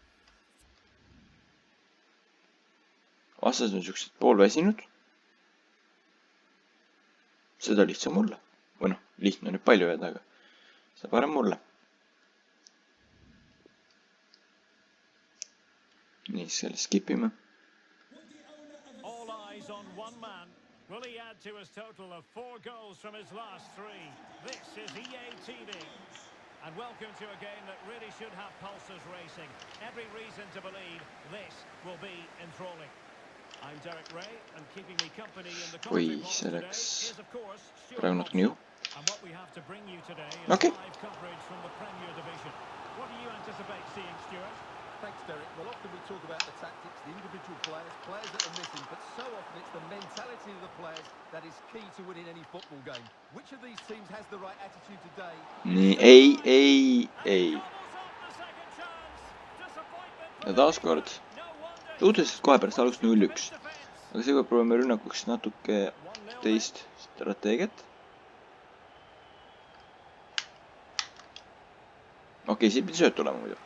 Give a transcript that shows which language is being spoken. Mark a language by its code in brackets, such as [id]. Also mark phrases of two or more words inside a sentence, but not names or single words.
[et] Vastased on siuksed poolväsinud. Seda lihtsam mulle. Või noh, lihtne on nüüd palju öelda, aga seda parem mulle. Nii, selle skipime. [en] All eyes on one man. Will he add to his total of 4 goals from his last 3? This is EA TV. And welcome to a game that really should have pulses racing. Every reason to believe this will be enthralling. I'm Derek Ray, and keeping me company in the commentary box today is, of course, Stuart Robson. And what we have to bring you today is live coverage from the Premier Division. What do you anticipate seeing, Stuart? Thanks, Derek. Well, often we talk about the tactics, the individual players that are missing, but so often it's the mentality of the players that is key to winning any football game. Which of these teams has the right attitude today? [et] Ei. Ja taas kord suhteliselt kohe pärast algust 0-1. Aga seekord proovime rünnakuks natuke teist strateegiat. Okei, siit pidi sööt tulema muidu.